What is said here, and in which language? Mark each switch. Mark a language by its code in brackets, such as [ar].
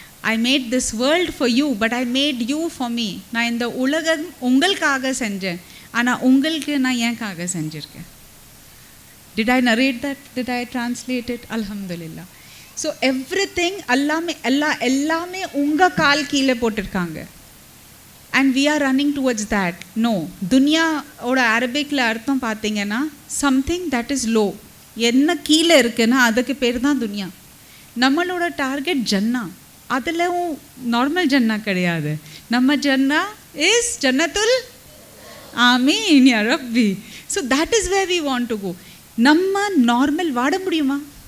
[en] I made this world for you, but I made you for me. [ta] நான் இந்த உலகம் உங்களுக்காக செஞ்சேன், ஆனால் உங்களுக்கு நான் ஏன்காக செஞ்சுருக்கேன். [en] Did I narrate that? Did I translate it? Alhamdulillah. So everything [ta] எல்லாமே உங்கள் கால் கீழே போட்டிருக்காங்க. [en] And we are running towards that. No, [ta] துனியாவோட அரபிக்கில் அர்த்தம் பார்த்தீங்கன்னா [en] something that is low. [ta] என்ன கீழே இருக்குன்னா அதுக்கு பேர் தான் துனியா. நம்மளோட டார்கெட் ஜன்னா, அதில் நார்மல் ஜன்னா கிடையாது. நம்ம ஜன்னா இஸ் ஜன்னத்துல் ஆமீன் யா ரப்பி. [en] So that is where we want to go. [ta] நம்ம நார்மல் வாட முடியுமா?